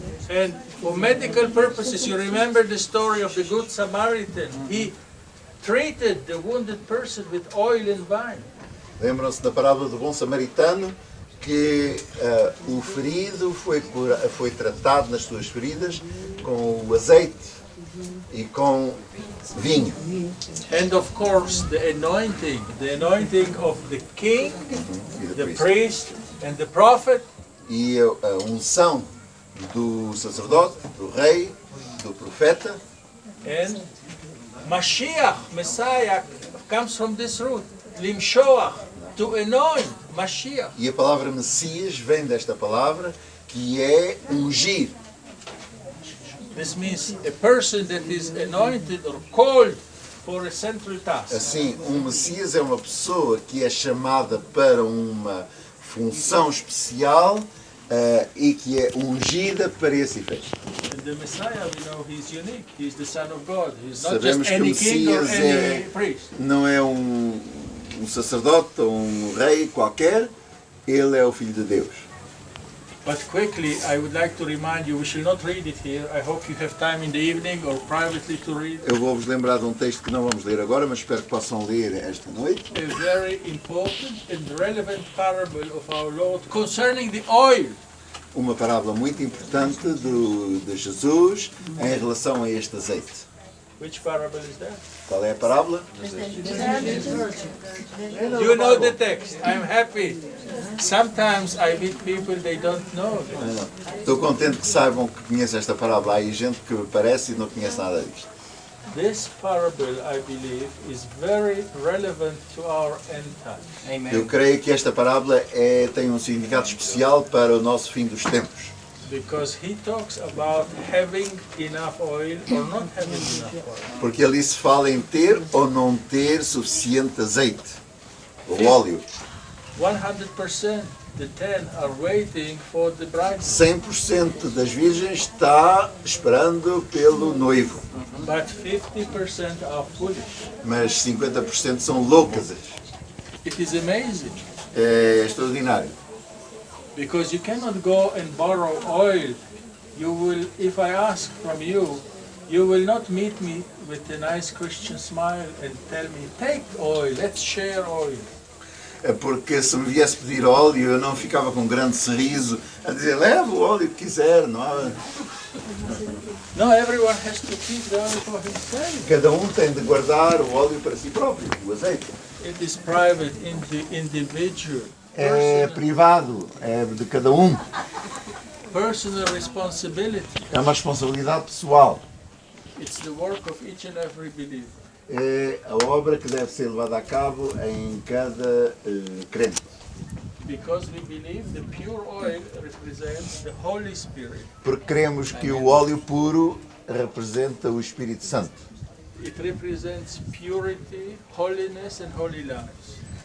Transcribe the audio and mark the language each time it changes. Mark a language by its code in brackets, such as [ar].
[en] And for medical purposes, you remember the story of the Good Samaritan. He treated the wounded person with oil and wine. [pt] Lembram-se da parábola do bom samaritano, que o ferido foi tratado nas suas feridas com o azeite e com vinho. [en] And of course, the anointing of the king, the priest, and the prophet. [pt] E a unção do sacerdote, do rei, do profeta. [en] And Mashiach, Messiah, comes from this root. Limshoach, to anoint, Mashiach. [pt] E a palavra Messias vem desta palavra, que é ungir. [en] This means a person that is anointed or called for a central task. [pt] Assim, um Messias é uma pessoa que é chamada para uma função especial e que é ungida para esse efeito. [en] And the Messiah, we know, he's unique. He's the Son of God. He's not [pt] Sabemos [en] just [pt] que o [en] any king or [pt] Messias [en] any priest. [pt] não é um sacerdote ou um rei qualquer, ele é o Filho de Deus. [en] But quickly, I would like to remind you, we shall not read it here. I hope you have time in the evening or privately to read. [pt] Eu vou-vos lembrar de um texto que não vamos ler agora, mas espero que possam ler esta noite. [en] A very important and relevant parable of our Lord concerning the oil. [pt] Uma parábola muito importante de Jesus em relação a este azeite. [en] Which parable is that? [pt] Qual é a parábola? [en] You know the text. I'm happy. Sometimes I meet people they don't know. [pt] Estou contente que saibam que conhece esta parábola. Há aí gente que parece e não conhece nada disto. [en] This parable, I believe, is very relevant to our end time. [pt] Eu creio que esta parábola tem um significado especial para o nosso fim dos tempos. [en] Because he talks about having enough oil or not having enough oil. [pt] Porque ali se fala em ter ou não ter suficiente azeite, ou óleo. [en] 100%, the 10 are waiting for the bride. [pt] 100% das virgens está esperando pelo noivo, [en] But 50% are foolish. [pt] mas 50% são loucas. [en] It is amazing. [pt] É extraordinário. [en] Because you cannot go and borrow oil. You will, if I ask from you, you will not meet me with a nice Christian smile and tell me, take oil, let's share oil. [pt] É porque se me viesse pedir óleo, eu não ficava com um grande sorriso a dizer, leva o óleo que quiser, não há... [en] No, everyone has to keep the oil for himself. [pt] Cada tem de guardar o óleo para si próprio, o azeite. [en] It is private, individual. [pt] É privado, é de cada um. [en] Personal responsibility. [pt] É uma responsabilidade pessoal. [en] It's the work of each and every believer. [pt] É a obra que deve ser levada a cabo em cada crente. [en] Because we believe the pure oil represents the Holy Spirit. [pt] Porque cremos que o óleo puro representa o Espírito Santo. [en] It represents purity, holiness, and holy lives.